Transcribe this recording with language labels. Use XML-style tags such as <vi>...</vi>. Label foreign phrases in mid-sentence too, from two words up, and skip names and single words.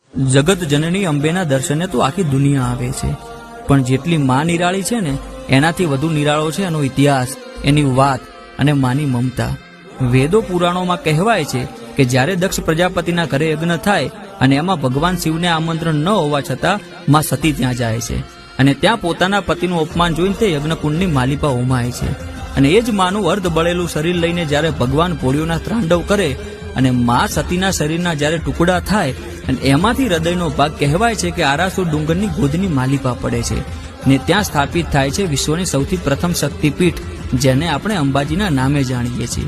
<gu>જગત જનની અંબેના દર્શને તો આખી દુનિયા આવે છે, પણ જેટલી માં નિરાળી છે ને એનાથી વધુ નિરાળો છે એનો ઇતિહાસ, એની વાત અને માની મમતા। વેદો પુરાણોમાં કહેવાય છે કે જ્યારે દક્ષ પ્રજાપતિના ઘરે યજ્ઞ થાય અને એમાં ભગવાન શિવને આમંત્રણ ન હોવા છતાં માં સતી ત્યાં જાય છે અને ત્યાં પોતાના પતિનું અપમાન જોઈને તે યજ્ઞકુંડની માલિપા હોમાય છે અને એ જ માનું અર્ધ બળેલું શરીર લઈને જ્યારે ભગવાન ભોળિયોના તાંડવ કરે અને માં સતીના શરીરના જ્યારે ટુકડા થાય અને એમાંથી હૃદયનો ભાગ કહેવાય છે કે આરાસુર ડુંગરની ગોદની માલિપા પડે છે ને ત્યાં સ્થાપિત થાય છે વિશ્વની સૌથી પ્રથમ શક્તિપીઠ, જેને આપણે અંબાજીના નામે જાણીએ છીએ।</gu>